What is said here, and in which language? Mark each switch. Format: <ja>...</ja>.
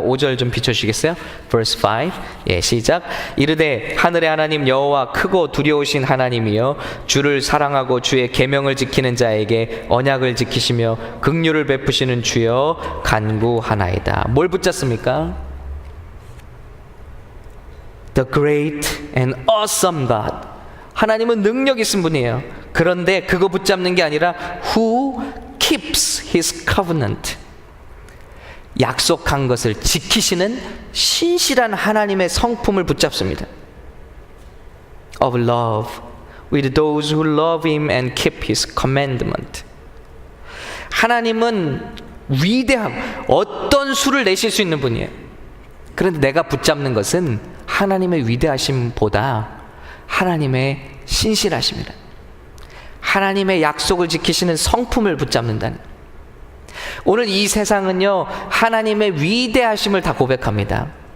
<ko>5절 좀 비춰주시겠어요?</ko> <en>Verse 5,</en> <ko>예, 시작. 이르되 하늘의 하나님 여호와 크고 두려우신 하나님이여, 주를 사랑하고 주의 계명을 지키는 자에게 언약을 지키시며 긍휼을 베푸시는 주여 간구하나이다. 뭘 붙잡습니까?</ko> <en>The great and awesome God.</en> <ko>하나님은 능력 있은 분이에요. 그런데 그거 붙잡는 게 아니라</ko> <en>who keeps his covenant.</en> <ko>약속한 것을 지키시는 신실한 하나님의 성품을 붙잡습니다.</ko> <en>Of love with those who love him and keep his commandment.</en> <ko>하나님은 위대함, 어떤 수를 내실 수 있는 분이에요. 그런데 내가 붙잡는 것은 하나님의 위대하심보다 하나님의 신실하심이다. 하나님의 약속을 지키시는 성품을 붙잡는다는. 오늘 이 세상은요, 하나님의 위대하심을 다 고백합니다.</ko>